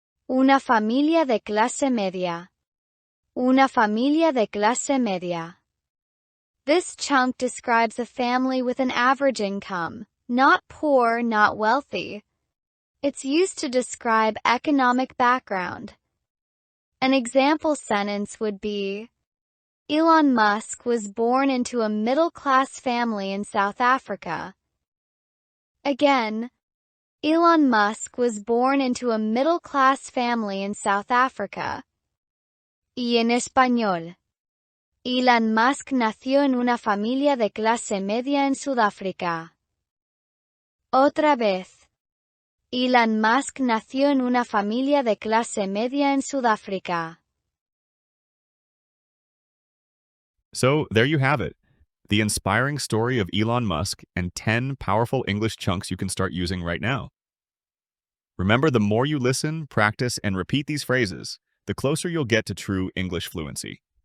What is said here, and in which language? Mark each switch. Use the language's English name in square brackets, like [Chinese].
[Spanish] Una familia de clase media. Una familia de clase media. [English] This chunk describes a family with an average income, not poor, not wealthy. It's used to describe economic background. An example sentence would be, Elon Musk was born into a middle-class family in South Africa. Again, Elon Musk was born into a middle-class family in South Africa. [Spanish] Y en español. Elon Musk nació en una familia de clase media en Sudáfrica. Otra vez. Elon Musk nació en una familia de clase media en Sudáfrica. [English] So, there you have it. The inspiring story of Elon Musk and 10 powerful English chunks you can start using right now. Remember, the more you listen, practice, and repeat these phrases, the closer you'll get to true English fluency.